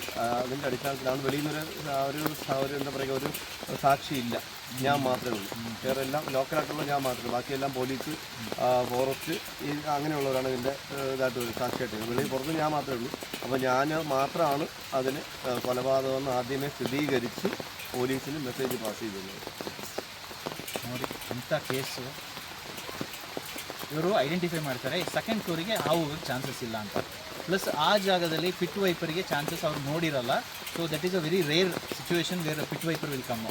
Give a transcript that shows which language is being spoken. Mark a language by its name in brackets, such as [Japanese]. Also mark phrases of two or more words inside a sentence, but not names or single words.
[Malayalam] അതിൻ്റെ അടിസ്ഥാനത്തിലാണ് വെളിയിൽ നിന്നൊരു എന്താ പറയുക ഒരു സാക്ഷിയില്ല, ഞാൻ മാത്രമേ ഉള്ളൂ. വേറെ എല്ലാം ലോക്കലായിട്ടുള്ള ഞാൻ മാത്രമേ ഉള്ളൂ. ബാക്കിയെല്ലാം പോലീസ്, ഫോറസ്റ്റ് അങ്ങനെയുള്ളവരാണ് ഇതിൻ്റെ ഇതായിട്ട് ഒരു സാക്ഷിയായിട്ട്. വെളിയിൽ പുറത്ത് ഞാൻ മാത്രമേ ഉള്ളൂ. അപ്പോൾ ഞാൻ മാത്രമാണ് അതിന് കൊലപാതകമെന്ന് [Kannada] ಆದ್ಯಮೇ ಸ್ಥಿರೀಕರಿಸಿ ಪೊಲೀಸರಿಗೆ ಮೆಸೇಜ್ ಪಾಸ್ ಮಾಡಿದ್ದಾರೆ. ನೋಡಿ ಅಂಥ ಕೇಸು ಇವರು ಐಡೆಂಟಿಫೈ ಮಾಡ್ತಾರೆ. [English] second floorige [Kannada] ಹೋಗೋಕ್ಕೆ ಚಾನ್ಸಸ್ ಇಲ್ಲ ಅಂತ. ಪ್ಲಸ್ ಆ ಜಾಗದಲ್ಲಿ [English] pit viperige [Kannada] ಚಾನ್ಸಸ್ ಅವ್ರು ನೋಡಿರಲ್ಲ. [English] so that is a very rare situation where pit viper will come.